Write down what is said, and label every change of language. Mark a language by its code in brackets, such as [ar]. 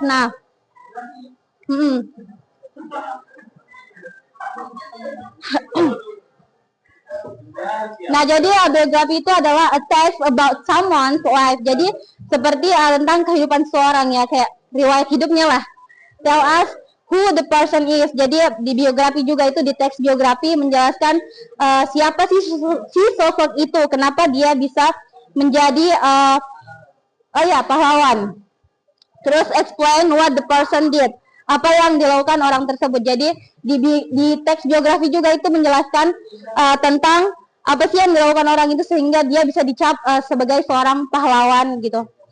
[id] Nah, nah, jadi biografi itu adalah [en] a text about someone's life. [id] Jadi seperti tentang kehidupan seseorang ya, kayak riwayat hidupnya lah. [en] Tell us who the person is. [id] Jadi di biografi juga itu, di teks biografi menjelaskan siapa sih si sosok itu, kenapa dia bisa menjadi pahlawan. Terus [en] explain what the person did, [id] apa yang dilakukan orang tersebut. Jadi di teks biografi juga itu menjelaskan tentang apa sih yang dilakukan orang itu sehingga dia bisa dicap sebagai seorang pahlawan gitu.